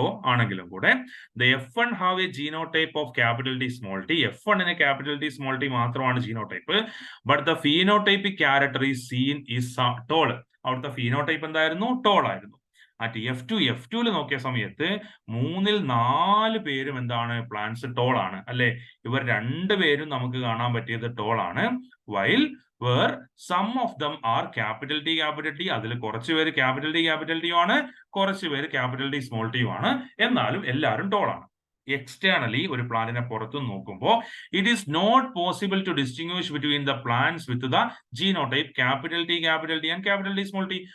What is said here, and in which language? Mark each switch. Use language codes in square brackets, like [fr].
[ml] ആണെങ്കിലും കൂടെ [en] the F1 have a genotype of capital T small t. F1 capital T small t [ml] മാത്രമാണ് genotype. [en] but the phenotypic character is seen is tall. [ml] അവിടുത്തെ phenotype എന്തായിരുന്നു? Toll ആയിരുന്നു. At F2 നോക്കിയ സമയത്ത് 3ൽ 4 പേരും എന്താണ്? Plants toll ആണ് അല്ലെ? ഇവർ 2 പേരും നമുക്ക് കാണാൻ പറ്റിയത് ടോൾ ആണ്. [en] while where some of them are capital T. [ml] അതിൽ കുറച്ച് പേര് capital T ആണ്, കുറച്ച് പേര് capital T small t ആണ്. എന്നാലും എല്ലാവരും ടോൾ ആണ്. [en] externally [ml] ഒരു പ്ലാന്റിനെ പുറത്തു നോക്കുമ്പോൾ [en] It is not possible to distinguish between the plants with the genotype capital T and capital T small T.